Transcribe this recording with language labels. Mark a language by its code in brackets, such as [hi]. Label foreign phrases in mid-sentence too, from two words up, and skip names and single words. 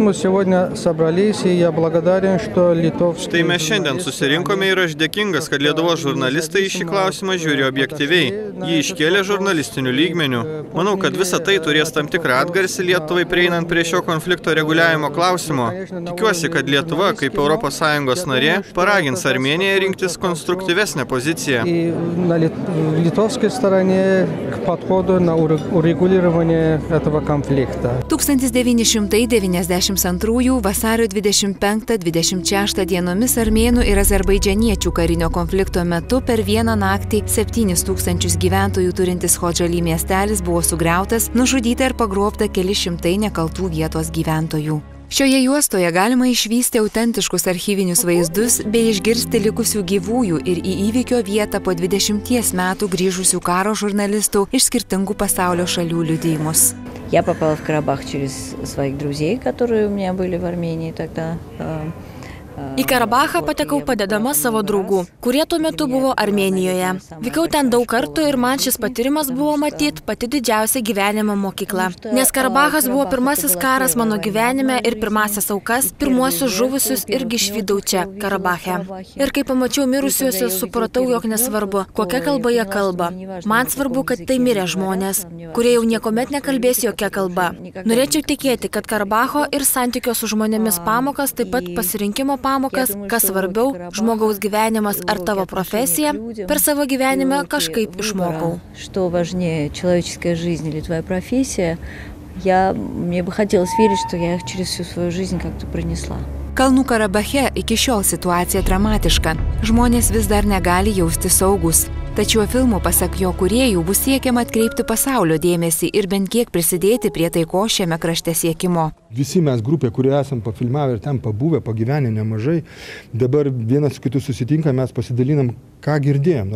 [lt] Štai mes šiandien susirinkome ir aš dėkingas, kad Lietuvos žurnalistai šį klausimą žiūri objektyviai. Jį iškėlė žurnalistiniu lygmeniu. Manau, kad visa tai turės tam tikrą atgarsį Lietuvai prieinant prie šio konflikto reguliavimo klausimo. Tikiuosi, kad Lietuva, kaip ES narė, paragins Armėniją rinktis konstruktyvesnę poziciją. [ru] Стороне к подходу на урегулирование этого конфликта. [lt] 1992 vasario 25-26 dienomis armėnų ir azerbaidžaniečių karinio konflikto metu per vieną naktį 7000 gyventojų turintis Hodžaly miestelis buvo sugriautas, nužudyta ir pagrobta keli šimtai nekaltų vietos gyventojų. Šioje juostoje galima išvysti autentiškus archyvinius vaizdus bei išgirsti likusių gyvųjų ir į įvykio vietą po 20 metų grįžusių karo žurnalistų iš skirtingų pasaulio šalių liudijimus. [ru] Я попала в Карабах через своих друзей, которые у меня были в Армении тогда. [lt] Į Karabachą patekau padedama savo draugų, kurie tuo metu buvo Armėnijoje. Vykau ten daug kartų ir man šis patyrimas buvo matyt pati didžiausia gyvenimo mokykla. Nes Karabachas buvo pirmasis karas mano gyvenime ir pirmasis aukas, pirmuosius žuvusius irgi išvydau čia, Karabache. Ir kai pamačiau mirusiuosius, supratau, jog nesvarbu, kokia kalba jie kalba. Man svarbu, kad tai mirė žmonės, kurie jau niekuomet nekalbės jokia kalba. Norėčiau tikėti, kad Karabacho ir santykio su žmonėmis pamokas, taip pat pasirinkimo pamokas, kas svarbiau, žmogaus gyvenimas ar tavo profesija, per savo gyvenimą kažkaip išmokau. [ru] Что важнее, человеческая жизнь или твоя профессия, мне бы хотелось верить, что я их через всю свою жизнь как-то пронесла. [lt] Kalnų Karabache iki šiol situacija dramatiška. Žmonės vis dar negali jausti saugus. Tačiau filmų, pasak jo kūrėjų, bus siekiama atkreipti pasaulio dėmesį ir bent kiek prisidėti prie taiko šiame krašte siekimo. Visi mes grupė, kurie esam pafilmavę ir ten pabuvę, pagyvenę nemažai, dabar vienas su kitu susitinkam, mes pasidalinam, ką girdėjom.